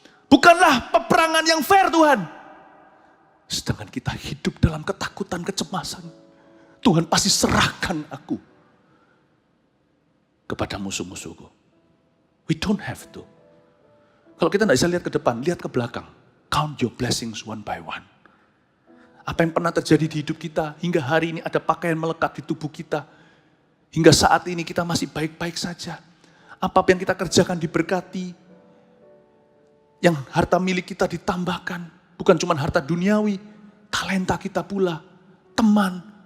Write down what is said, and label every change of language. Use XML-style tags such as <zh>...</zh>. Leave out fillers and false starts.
<id>Bukanlah peperangan yang fair Tuhan. Sedangkan kita hidup dalam ketakutan, kecemasan. Tuhan pasti serahkan aku kepada musuh-musuhku.</id> <en>We don't have to.</en> <id>Kalau kita tidak bisa lihat ke depan, lihat ke belakang.</id> <en>Count your blessings one by one.</en> <id>Apa yang pernah terjadi di hidup kita, hingga hari ini ada pakaian melekat di tubuh kita. Hingga saat ini kita masih baik-baik saja. Apa yang kita kerjakan diberkati. Yang harta milik kita ditambahkan. Bukan cuma harta duniawi, talenta kita pula, teman.</id>